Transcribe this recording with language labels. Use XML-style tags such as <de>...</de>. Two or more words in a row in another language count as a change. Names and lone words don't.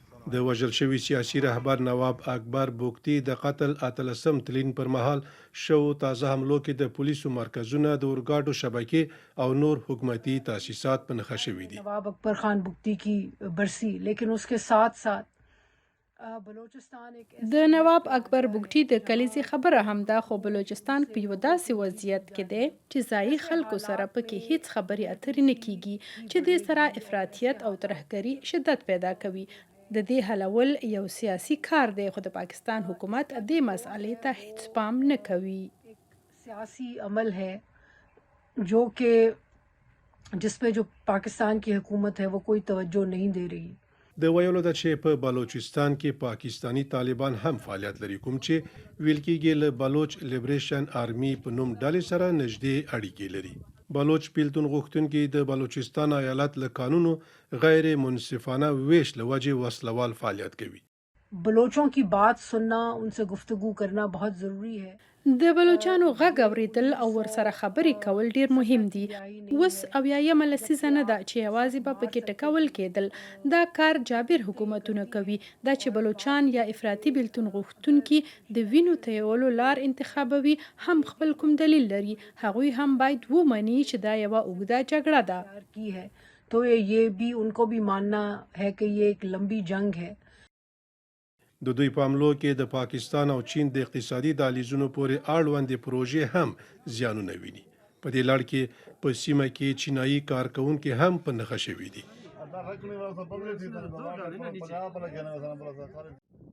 <ps>د وژل شوي سیاسي رهبر نواب اکبر بوکتی د قتل 18 تلین پر مهال شو تازه حملو کې د پولیسو مرکزونه د اورګاډو شبکې او نور حکومتي تاسیسات په نښه شوي دي.</ps> <ur>نواب اکبر خان بگتی کی برسی لیکن اس کے ساتھ ساتھ</ur> <ps>د نواب اکبر بگټي د کلیزې خبره هم ده خو بلوچستان په یو داسې وضعیت کې دی چې ځایي خلکو سره پکې هیڅ خبرې اترې نه کیږي چې دې سره افراطیت او ترهګري شدت پیدا کوي. د دې حلول یو سیاسي کار دی خو د پاکستان حکومت دې مسئلې ته هیڅ پام نه کوي.</ps> <ur>سیاسی عمل ہے جو کہ جس پہ جو پاکستان کی حکومت ہے وہ کوئی توجہ نہیں دے رہی.</ur> <ps>د ویلو ده چې په بلوچستان کې پاکستانی طالبان هم فعالیت لري کوم چې ویل کېږي له بلوچ لیبریشن آرمي په نوم ډلې سره نږدې اړیکې لري. بلوچ بیلتون غوښتونکي د بلوچستان ایالت له قانونو غیر منصفانه ویش له وجې وسلوال فعالیت کوي.</ps> <ur>بلوچوں کی بات سننا ان سے گفتگو کرنا بہت ضروری ہے.</ur> <ps>د بلوچانو غږ اوریدل او ورسره خبرې کول ډیر مهم دي. اوس 80مه لسیزه نه ده چې یوازې به پکې ټکول کېدل. دا کار جابر حکومتونه کوي. دا چې بلوچان یا افراطي بیلتون غوښتونکي د وینو تویولو لار انتخابوي هم خپل کوم دلیل لري. هغوی هم باید ومني چې دا یوه اوږده جګړه ده.</ps> <ur>تو یہ بھی ان کو بھی ماننا ہے کہ یہ ایک لمبی جنگ ہے.</ur> <ps>د دوی په حملو کې د پاکستان او چین د اقتصادي دهلیزونو پورې اړوندې پروژې هم زیانونه ویني. په دې لړ کې په سیمه کې چینایي کارکوونکي هم په نښه شوي دي.</ps>